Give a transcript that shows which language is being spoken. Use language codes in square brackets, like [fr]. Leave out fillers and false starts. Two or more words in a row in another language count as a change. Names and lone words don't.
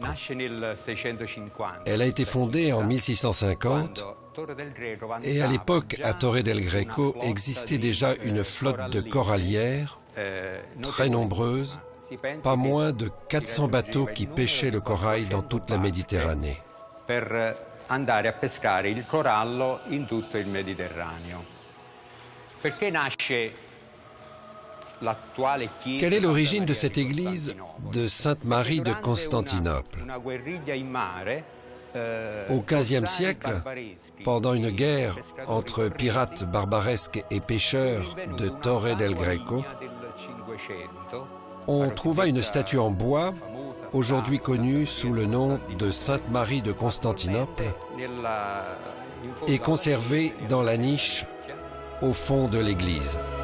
[fr] Elle a été fondée en 1650 et à l'époque, à Torre del Greco, existait déjà une flotte de corallières très nombreuse, pas moins de 400 bateaux qui pêchaient le corail dans toute la Méditerranée. [it] Andare a pescare il corallo in tutto il Mediterraneo. Perché nasce l'attuale chiesa? [fr] Quelle est l'origine de cette église de Sainte-Marie de Constantinople? Au XVe siècle, pendant une guerre entre pirates barbaresques et pêcheurs de Torre del Greco, on trouva une statue en bois, aujourd'hui connue sous le nom de Sainte-Marie de Constantinople, et conservée dans la niche au fond de l'église.